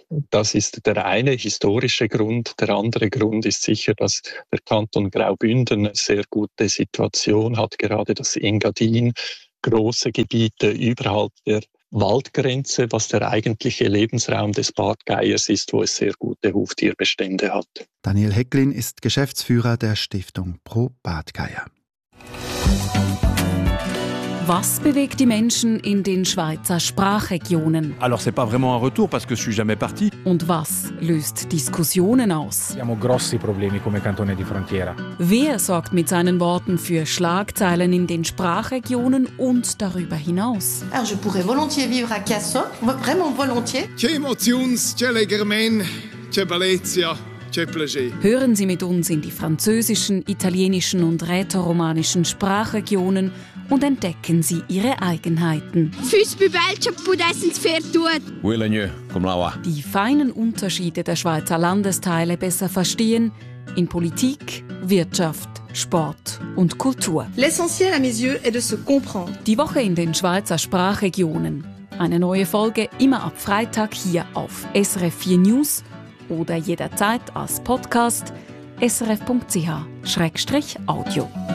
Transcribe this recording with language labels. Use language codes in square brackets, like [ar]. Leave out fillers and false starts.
[de] Das ist der eine historische Grund. Der andere Grund ist sicher, dass der Kanton Graubünden eine sehr gute Situation hat, gerade das Engadin, große Gebiete überhalb der Waldgrenze, was der eigentliche Lebensraum des Bartgeiers ist, wo es sehr gute Huftierbestände hat. Daniel Hecklin ist Geschäftsführer der Stiftung Pro Bartgeier. Was bewegt die Menschen in den Schweizer Sprachregionen? [fr] Alors c'est pas vraiment un retour parce que je suis jamais parti. [de] Und was löst Diskussionen aus? [it] Siamo grossi problemi come cantone di frontiera. [de] Wer sorgt mit seinen Worten für Schlagzeilen in den Sprachregionen und darüber hinaus? [fr] Alors je pourrais volontiers vivre à Casson, vraiment volontiers. [rm] C'è emozions, c'è legermen, c'è bellezza. [de] Hören Sie mit uns in die französischen, italienischen und rätoromanischen Sprachregionen und entdecken Sie Ihre Eigenheiten. Die feinen Unterschiede der Schweizer Landesteile besser verstehen in Politik, Wirtschaft, Sport und Kultur. [fr] L'essentiel à mes yeux est de se comprendre. [de] Die Woche in den Schweizer Sprachregionen. Eine neue Folge immer ab Freitag hier auf SRF 4 News. Oder jederzeit als Podcast srf.ch/audio.